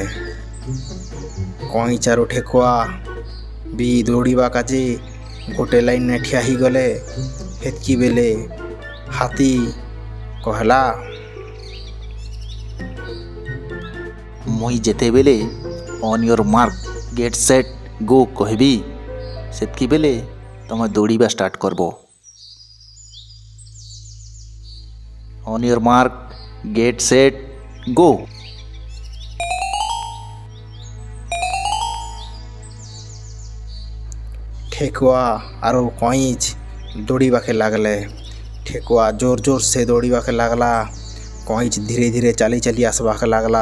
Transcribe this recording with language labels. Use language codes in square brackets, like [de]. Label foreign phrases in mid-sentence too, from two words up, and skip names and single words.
[hlb] कईच आरु ठेकुआ भी दौड़ीबा काजे गोटे लाइन ने ठिया ही गले। हेतकी बेले हाथी कहला, मुई जेते बेले [en] on your mark get set go [hlb] कहबी सेतकी बेले तमे दौड़ीबा स्टार्ट करबो। [en] on your mark get set go. ठेकुआ आरु कईच दौड़ीबा के लागले। ठेकुआ जोर जोर से दौड़ीबा के लागला। कईच धीरे धीरे चली चली आसबा के लागला।